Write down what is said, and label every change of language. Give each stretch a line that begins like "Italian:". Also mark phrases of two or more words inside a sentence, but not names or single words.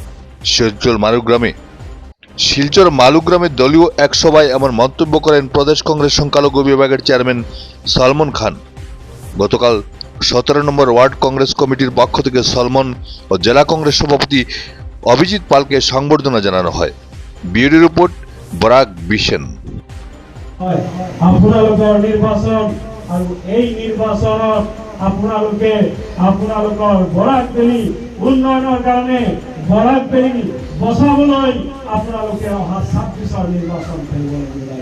Bangla: শিলচর মালুগ্রামে দলীয় এক সভায় এমন মন্তব্য করেন প্রদেশ কংগ্রেস সংখ্যালঘু বিভাগের চেয়ারম্যান সলমন খান। গতকাল 17 নম্বর ওয়ার্ড কংগ্রেস কমিটির পক্ষ থেকে সলমন ও জেলা কংগ্রেস সভাপতি অভিজিৎ পালকে সংবর্ধনা জানানো হয়। ব্যুরো রিপোর্ট, বরাক বিশেন।
Assamese: আপোনালোকৰ নিৰ্বাচন আৰু এই নিৰ্বাচনত আপোনালোকৰ বৰাক ভেলী উন্নয়নৰ কাৰণে বৰাক ভেলী বচাবলৈ আপোনালোকে অহা 26ৰ নিৰ্বাচন কৰিব লাগিব।